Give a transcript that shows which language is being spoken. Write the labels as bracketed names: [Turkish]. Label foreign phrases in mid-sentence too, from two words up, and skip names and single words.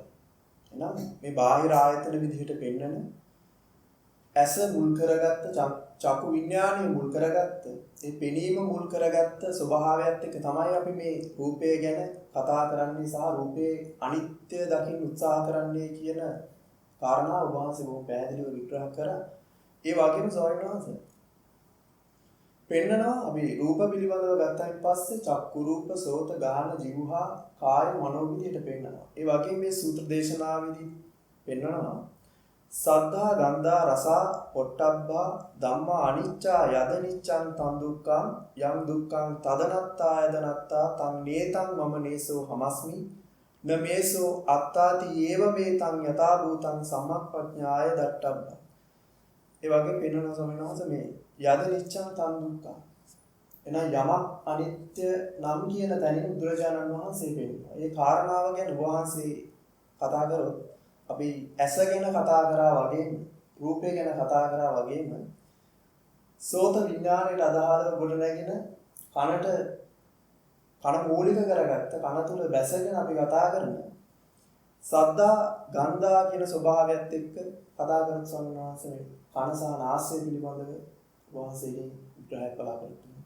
[Sinhala] එහෙනම් මේ බාහිර ආයතන විදිහට පෙන්වන ඇස මුල් කරගත්ත චක්කු විඥානය මුල් කරගත්ත ඒ පෙනීම මුල් කරගත්ත ස්වභාවයත් එක්ක තමයි අපි මේ රූපය ගැන කතා කරන්නේ සහ රූපයේ අනිත්‍ය දකින්න උත්සාහ කරන්නේ කියන කාරණාව වහන්සේ බොහොම පැහැදිලිව විග්‍රහ කරා. ඒ වගේම ස්වාමීන් වහන්සේ පෙන්නනවා අපි රූප පිළිබඳව ගත්තයින් පස්සේ [Pali] චක්කු රූප, සෝත, ගාහන, જીවහා, කාය, මනෝ [Sinhala] විදිහට පෙන්නනවා. ඒ වගේම මේ සූත්‍ර දේශනාවේදී පෙන්නනවා [Pali] සද්ධා, ගන්ධා, රසා, පොට්ටබ්බා, ධම්මා අනිච්චා යද නිච්ඡං තං දුක්ඛං යං දුක්ඛං තදනත්තා යදනත්තා තං නේතං මම නේසෝ හමස්මි න මේසෝ අත්තාති ඒව මේතං යථා භූතං සම්මප්පඥාය දට්ඨබ්බා. [Sinhala] ඒ වගේ පෙන්වන ස්වාමීන් වහන්සේ මේ [Pali] යද නිච්ඡං තං දුක්ඛං [Sinhala] එන යමක් අනිත්‍ය නම් කියන තැනින් බුදුරජාණන් වහන්සේ පෙන්නනවා. ඒ කාරණාව ගැන වහන්සේ කතා කරොත් අපි ඇස ගැන කතා කරා වගේම රූපය ගැන කතා කරා වගේම සෝත විඥාණයට අදාළව ගොඩනැගෙන කන මූලික කරගත්ත කන තුල බැසගෙන අපි කතා කරන [Pali] සද්දා ගන්ධා [Sinhala] කියන ස්වභාවයත් එක්ක කතා කරන ස්වාමීන් වහන්සේ කන සහ නාසය පිළිබඳව වහන්සේගෙන් විග්‍රහයක් බලාපොරොත්තු වෙනවා.